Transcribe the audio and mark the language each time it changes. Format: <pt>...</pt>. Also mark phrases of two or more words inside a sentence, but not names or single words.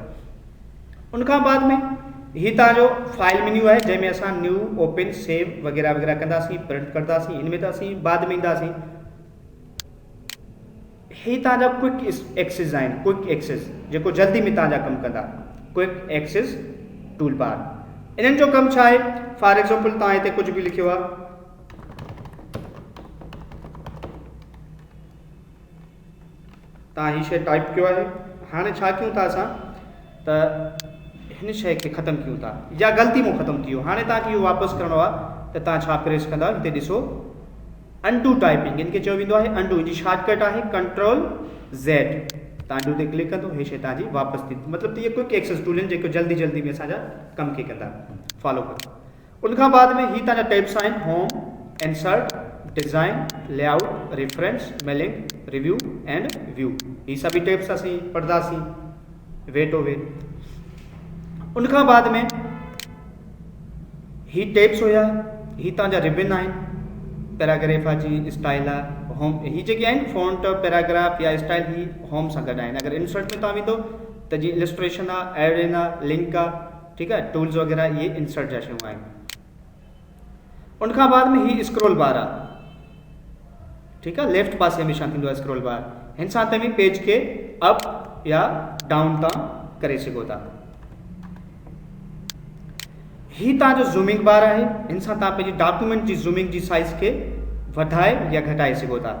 <sd>उनखां बाद में हीअ तव्हांजो</sd> <en>file menu</en> <sd>आहे, जंहिंमें असां न्यू, ओपन, सेव वग़ैरह वग़ैरह कंदासीं, प्रिंट कंदासीं। इन में त असीं बाद में ईंदासीं। हीअ तव्हांजा</sd> <en>quick access</en> <sd>आहिनि।</sd> <en>quick access</en> <sd>जेको जल्दी में तव्हांजा कमु कंदा।</sd> <en>quick access tool bar.</en> <sd>इन्हनि जो कमु छा आहे?</sd> <en>for example,</en> <sd>तव्हां हिते कुझु बि लिखियो आहे, तव्हां हीअ शइ टाइप कयो आहे। हाणे छा कयूं था असां त हिन शइ खे ख़तमु कयूं था, या ग़लती मां ख़तमु थी वियो। हाणे तव्हांखे इहो वापसि करिणो आहे त तव्हां छा प्रेस कंदा? हिते ॾिसो,</sd> <en>undo typing,</en> <sd>इनखे चयो वेंदो आहे अनडू। जी शॉर्टकट आहे Ctrl+Z। तव्हां अनडू ते क्लिक कंदो, हीअ शइ तव्हांजी वापसि थी। मतिलबु इहे</sd> <en>quick access tool</en> <sd>आहिनि जेको जल्दी जल्दी में असांजा कम खे कंदा। फॉलो कयो। उनखां बाद में हीअ तव्हांजा टैब्स आहिनि, होम, इंसर्ट, डिज़ाइन, लेआउट, रेफरेंस, मेलिंग,</sd> <en>review and view.</en> <sd>हीअ सभी टैब्स असीं पढ़ंदासीं वेट ओ वेट। उनखां बाद में ही टैब्स हुया, ही तव्हांजा रिबन आहिनि। पैराग्राफ जी स्टाइल आहे, होम। ही जेके आहिनि फॉन्ट, पैराग्राफ या स्टाइल, ही होम सां गॾु आहिनि। अगरि इंसर्ट में तव्हां वेंदो त जीअं इलस्ट्रेशन आहे, एडिन आहे, लिंक आहे, ठीकु आहे, टूल्स वग़ैरह, इहे इंसर्ट जा शयूं आहिनि। उनखां बाद में ही</sd> <en>scroll bar</en> <sd>आहे, ठीकु आहे, लेफ्ट पासे हमेशह थींदो आहे</sd> <en>scroll bar.</en> <sd>हिन सां तव्हां पेज खे अप या डाउन तव्हां करे सघो था। ही तव्हांजो</sd> <en>zooming bar</en> <sd>आहे, हिन सां तव्हां पंहिंजी डॉक्यूमेंट जी ज़ूमिंग जी साइज़ खे वधाए या घटाए सघो था।</sd>